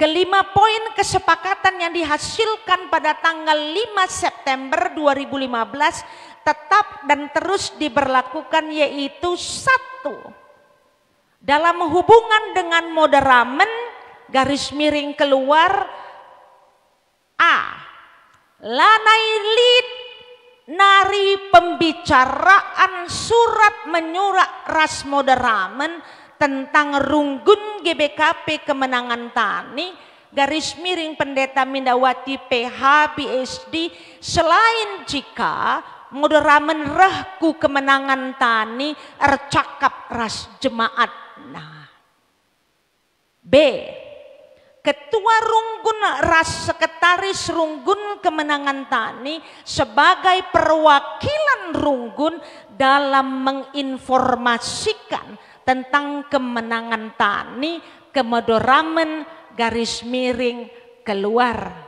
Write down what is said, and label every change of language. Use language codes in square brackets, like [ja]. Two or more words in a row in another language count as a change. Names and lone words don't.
[id] Kelima poin kesepakatan yang dihasilkan pada tanggal 5 September 2015 tetap dan terus diberlakukan, yaitu 1. Dalam hubungan dengan moderamen _keluar A. [btx] Lanai lead nari [id] pembicaraan surat menyurat ras moderamen tentang runggun GBKP Kemenangan Tani _pendeta Mindawati PH PhD, selain jika moderamen rehku Kemenangan Tani [btx] ercakap ras [id] jemaat. Nah, B. Ketua Runggun ras sekretaris Runggun Kemenangan Tani sebagai perwakilan Runggun dalam menginformasikan tentang Kemenangan Tani ke moderamen _keluar.